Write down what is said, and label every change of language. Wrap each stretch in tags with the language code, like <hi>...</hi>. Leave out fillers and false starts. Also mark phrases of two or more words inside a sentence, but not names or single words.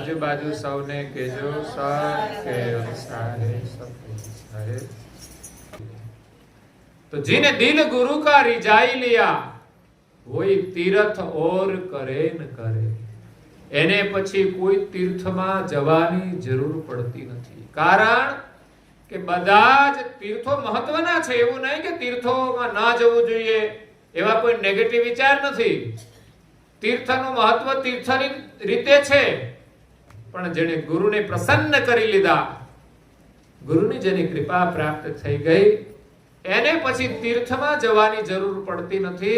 <gu>બાજુ સૌને કહેજો કે</gu> <hi>तो जिने दिल गुरु का रिजाई लिया वही तीर्थ और करे न करे</hi> <gu>એને પછી કોઈ તીર્થમાં જવાની જરૂર પડતી નથી. કારણ કે બધા જ તીર્થો મહત્વના છે. એવું નહીં કે તીર્થોમાં ના જવું જોઈએ એવા કોઈ નેગેટિવ વિચાર નથી. તીર્થનું મહત્વ તીર્થની રીતે છે, પણ જેને ગુરુને પ્રસન્ન કરી લીધા, ગુરુની જેની કૃપા પ્રાપ્ત થઈ ગઈ, એને પછી તીર્થમાં જવાની જરૂર પડતી નથી.</gu>